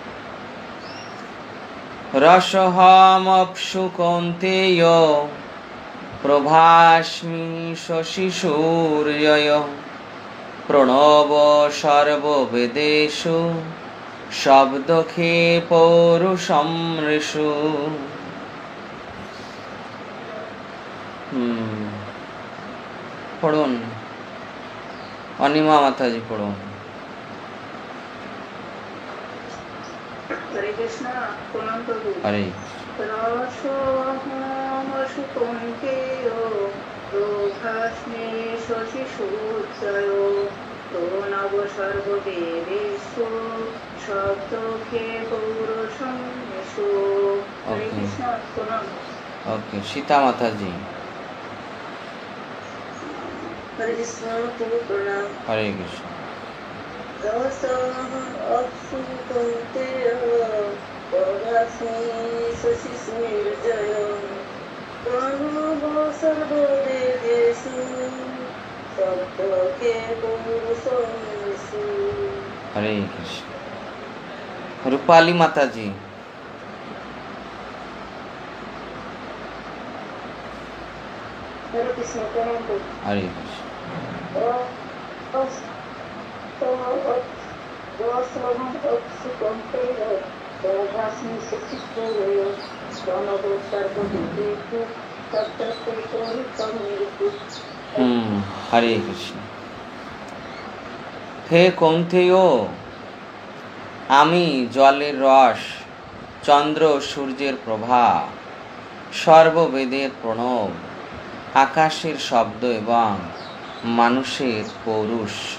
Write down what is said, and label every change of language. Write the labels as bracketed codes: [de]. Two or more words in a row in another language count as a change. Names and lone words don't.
[sa] रसोऽहमप्सु कौन्तेय प्रभास्मि शशि सूर्यय प्रणव सर्ववेदेषु शब्दखे पौरुषं नृषु। [bn] পড়ুন অনিমা মাতা জী পড়ুন। [sa] हरे कृष्ण। हरे रसोऽहमप्सु कौन्तेय प्रभास्मि शशि सूर्यय प्रणव सर्ववेदेषु शब्दखे पौरुषं नृषु। हरे कृष्ण। [hi] ओके। सीता माता जी। [sa] हरे कृष्ण प्रणाम। हरे कृष्ण। रसोऽहमप्सु कौन्तेय प्रभास्मि शशि सूर्यय प्रणव सर्ववेदेषु शब्दखे पौरुषं नृषु। हरे कृष्ण। रूपाली माता जी। हरे कृष्ण प्रणाम। हरे कृष्ण। रसोऽहमप्सु कौन्तेय प्रभास्मि शशि सूर्यय प्रणव सर्ववेदेषु शब्दखे पौरुषं नृषु। हरे कृष्ण। [bn] হে কৌন্তেয়, আমি জলের রস, চন্দ্র সূর্যের প্রভা, সর্ববেদের প্রণব, আকাশের শব্দ এবং মানুষের পৌরুষ।